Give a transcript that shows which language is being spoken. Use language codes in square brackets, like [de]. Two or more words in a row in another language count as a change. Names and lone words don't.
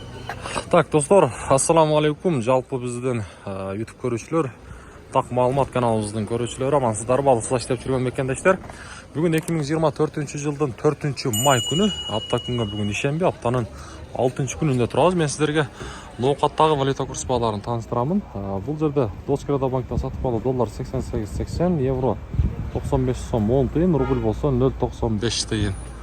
[ky] Так, достар, ассаламу алейкум. Жалпы бізден YouTube көрушілер, так маалымат каналыбыздын көрүүчүлөрү, амансыздар, балыкчылык иштеп жүргөн мекендештер. Бүгүн 2024 жылдын 4 май күнү, апта күнгө бүгүн ишемби, аптанын 6 күнүндө турабыз. Мен сиздерге ноокаттагы валюта курс бааларын тааныштырамын. Бул жерде Доскоредо банкта сатып алуу доллар 88.80, евро 95 сом 10 тыйын, рубль болсо 0.95 тыйын.